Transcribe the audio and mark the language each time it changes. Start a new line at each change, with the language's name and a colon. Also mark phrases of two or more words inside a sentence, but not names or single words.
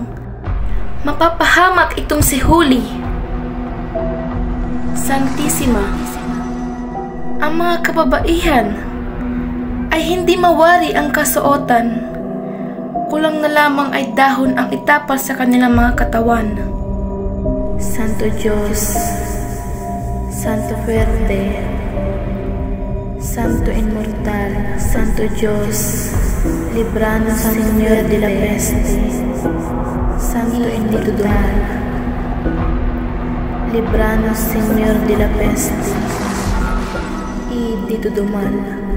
Filipino: Mapapahamak itong si Huli. Santissima, ang mga kababaihan ay hindi mawari ang kasuotan. Kulang na lamang ay dahon ang itapal sa kanilang mga katawan. Santo Diyos,
Spanish: Santo Fuerte, Santo Inmortal, Santo Diyos, libranos, Señor de la peste, Santo Inmortal, libranos, Señor de la peste, y
Filipino: dito dumalo.